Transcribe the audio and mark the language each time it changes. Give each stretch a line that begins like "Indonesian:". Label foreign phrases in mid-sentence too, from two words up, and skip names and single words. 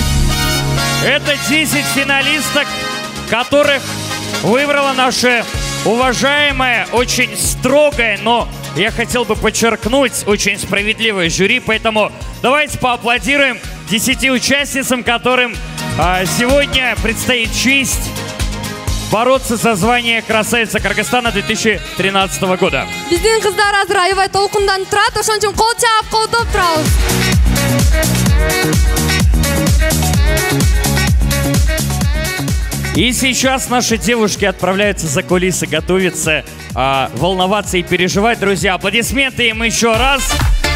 Russian: Это 10 финалисток, которых выбрала наша уважаемая, очень строгая, но я хотел бы подчеркнуть, очень справедливое жюри. Поэтому давайте поаплодируем 10 участницам, которым сегодня предстоит честь бороться за звание красавица Кыргызстана 2013 года.
Kyrgyz: Биздин кыздар азыр аябай толкундан турат, ошон үчүн кол чаап колдоп турабыз.
Russian: И сейчас наши девушки отправляются за кулисы, готовятся волноваться и переживать. Друзья, аплодисменты им еще раз.